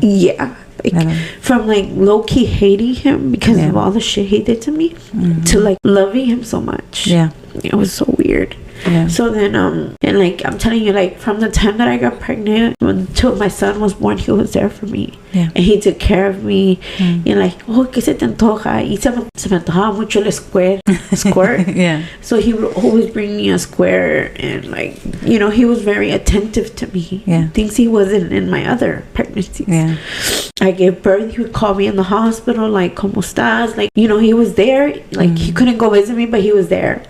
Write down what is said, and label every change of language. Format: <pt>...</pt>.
<en>Like, from like low-key hating him because of all the shit he did to me to like loving him so much. It was so weird. Yeah. So then, and like I'm telling you, like from the time that I got pregnant until my son was born, he was there for me. Yeah. And he took care of me. And like, oh,</en> <es>¿qué se te antoja? Y se me antojaba mucho el squirt.</es> <en>Yeah. So he would always bring me a square, and like, you know, he was very attentive to me. Yeah. Things he wasn't in my other pregnancies. Yeah. I gave birth, he would call me in the hospital, like,</en> <es>¿Cómo estás?</es> <en>Like, you know, he was there. Like, he couldn't go visit me, but he was there.</en>